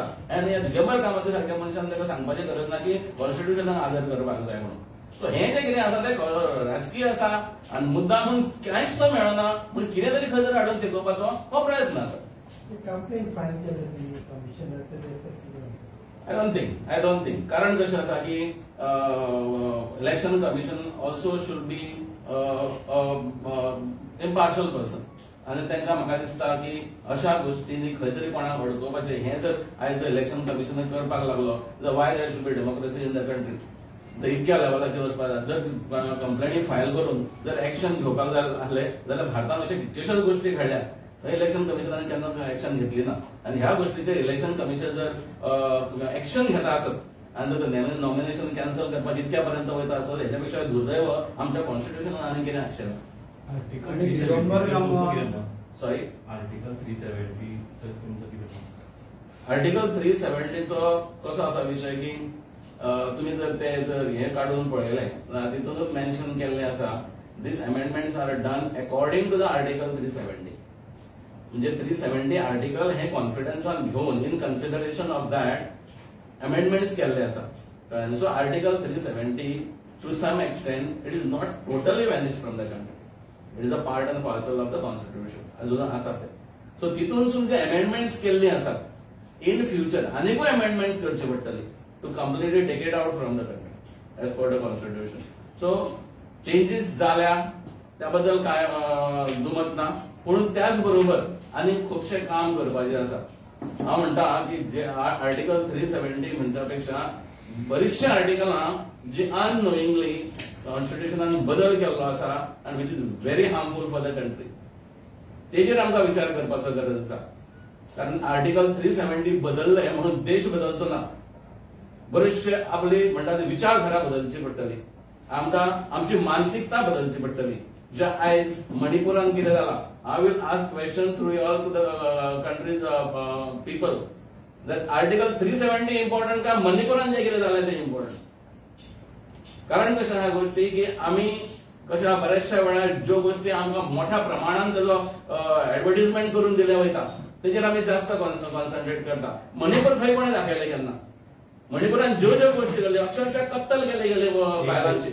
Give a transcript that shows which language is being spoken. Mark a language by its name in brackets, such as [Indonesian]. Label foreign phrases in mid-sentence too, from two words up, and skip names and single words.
[Konkani] आनी दिगंबर कामती सारख्या मनशान ताका सांगपाची गरज ना की कॉन्स्टिट्युशनाक आदर करपाक जाय म्हणून. सो हें जें कितें आसा तें राजकीय आसा आनी मुद्दामून कांयच मेळना म्हणून कितें तरी खंय तरी हाडून तेकोवपाचो हो प्रयत्न आसा. [English] complaint file [Konkani] केली कमिशनर [English] I don't think. [Konkani] कारण कशें आसा की [English] election commission also should be impartial person [Konkani] आनी तांकां म्हाका दिसता की अशा गोष्टींनी खंय तरी कोणाक अडकोवपाचें हें जर आयज इलेक्शन कमिशनान करपाक लागलो जाल्यार [English] why there should be democracy in the country. [Konkani] तर इतक्या लेवलाचेर वचपाक जाय. जर कंप्लेनी फायल करून जर एक्शन घेवपाक जाय आसलें जाल्यार भारतांत अशे कितल्योश्योच गोष्टी घडल्या थंय इलेक्शन कमिशनान केन्ना एक्शन घेतली ना. आनी ह्या गोष्टीचेर इलेक्शन कमिशन जर एक्शन घेता आसत आनी जर [English] nomination cancel [Konkani] करपाक इतक्या पर्यंत वयता आसत हेच्या पेक्षा दुर्दैव आमच्या कॉन्स्टिट्युशनान आनी कितें आसचें ना. सॉरी आर्टिकल 370 आर्टिकल 370चो कसो आसा विशय की तुम्ही जर ते हे काढून पळयलें जाल्यार तितूनच मेन्शन केल्लें आसा [English] these amendments are done according to the article 370. [Konkani] म्हणजे 370 आर्टिकल हे कॉन्फिडन्सान घेऊन [English] in consideration of that amendments [Konkani] केल्ले आसा. [English] so article 370 to some extent it is not totally vanish from the country. it is a part and parcel of the constitution [Konkani] अजून आसा ते. [English] सो [Konkani] तितूनसून जे [English] अमेंडमेंट्स [Konkani] केल्ली आसात [English] in future आनीकूय अमेंडमेंट्स [Konkani] करची पडटली [English] to completely take it out from the country as per the constitution. [Konkani] सो चेंजीस जाल्या त्याबद्दल काय दुमत ना. पूण त्याच बरोबर आनी खुबशें काम करपाचें आसा. हांव म्हणटा की जे आर्टिकल 370 म्हणटा पेक्षा बरीचशे आर्टिकलां जी अननोईंगली कॉन्स्टिट्युशनान बदल केल्लो आसा आनी [English] which is very harmful for the country, [Konkani] तेजेर आमकां विचार करपाचो गरज आसा. कारण आर्टिकल 370 बदलले म्हणून देश बदलचो ना. बरेचशे आपली म्हणटा ती विचारधारा बदलची पडटली, आमकां आमची मानसिकता बदलची पडटली. जे आयज मणिपुरान कितें जालां, [English] I will ask question through all to the countries people that article 370 important [Konkani] का मणिपुरान जे कितें जालें तें [English] इम्पॉर्टंट. [Konkani] कारण कशें ह्या गोष्टी की आमी कशा बऱ्याचशा वेळार ज्यो गोष्टी आमकां मोठ्या प्रमाणात तेजो ऍडव्हर्टिजमेंट करून दिले वयता तेजेर आमी जास्त कॉन्सन्ट्रेट करता. मणिपूर खंय कोणें दाखयलें केन्ना? मणिपुरान ज्यो ज्यो गोष्टी केल्यो अक्षरशः कत्तल केले बायलांची.